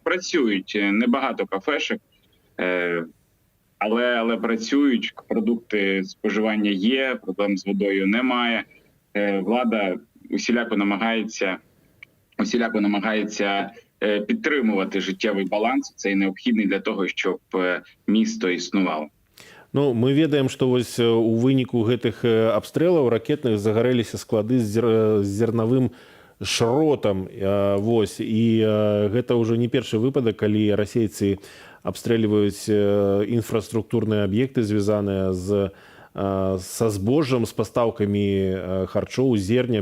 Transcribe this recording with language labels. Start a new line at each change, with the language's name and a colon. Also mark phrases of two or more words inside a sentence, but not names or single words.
Ukrainian: Працюють небагато кафешок, але працюють, продукти споживання є, проблем з водою немає. Влада усіляко намагається підтримувати життєвий баланс. Це і необхідний для того, щоб місто існувало.
Belarusian: Ну, мы ведаем, што вось у выніку гэтых абстрэлаў ракетных загарэліся склады з зернавым шротам. Вось. І гэта ўжо не першы выпадак, калі расейцы абстрэльваюць інфраструктурныя аб'екты, звязаныя са збожжам, з пастаўкамі харчоў, зерня.